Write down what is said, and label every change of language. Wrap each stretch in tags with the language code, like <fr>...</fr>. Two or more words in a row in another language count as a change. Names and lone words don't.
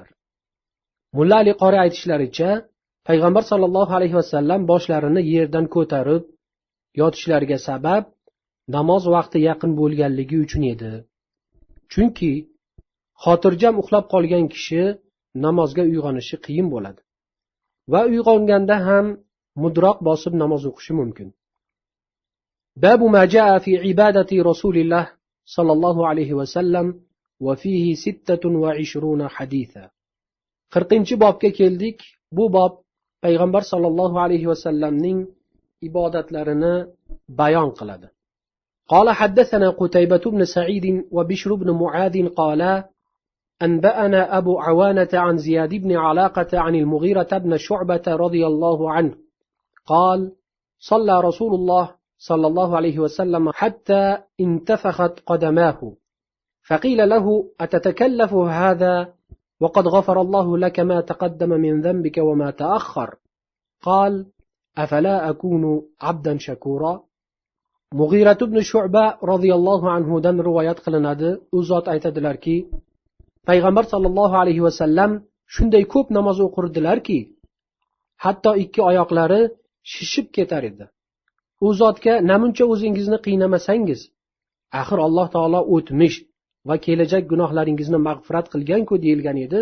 <uz>Mulla Ali qori aytishlaricha, payg'ambar</uz> <ar>صلى الله عليه وسلم</ar> <uz>boshlarini yerdan ko'tarib yotishlariga sabab namoz vaqti yaqin bo'lganligi uchun edi. Chunki xotirjam uxlab qolgan kishi namozga uyg'onishi qiyin bo'ladi va uyg'onganda ham mudroq bosib namoz o'qishi mumkin.</uz> <ar>باب ما جاء في عبادة رسول الله صلى الله عليه وسلم وفيه 26 حديثا.</ar> <uz>40-bobga keldik. Bu bob payg'ambar</uz> <ar>صلى الله عليه وسلم</ar> <uz>ibodatlarini bayon qiladi.</uz> <ar>قال حدثنا قتيبة بن سعيد وبشر بن معاذ قالا أنبأنا أبو عوانة عن زياد بن علاقة عن المغيرة بن شعبة رضي الله عنه قال صلى رسول الله صلى الله عليه وسلم حتى انتفخت قدماه، فقيل له أتتكلف هذا وقد غفر الله لك ما تقدم من ذنبك وما تأخر؟ قال أفلا أكون عبدا شكورا.</ar> <uz>Mug'irat ibn Shu'ba</uz> <ar>رضي الله عنه</ar> <uz>dan rivoyat qilinadi. U zot aytadilarki, payg'ambar</uz> <ar>صلى الله عليه وسلم</ar> <uz>shunday ko'p namoz o'qirdilarki, hatto ikki oyoqlari shishib ketar edi. U zotga namuncha o'zingizni qiynamasangiz, axir Alloh taolo o'tmish va kelajak gunohlaringizni mag'firat qilgan-ku deyilgan edi.</uz>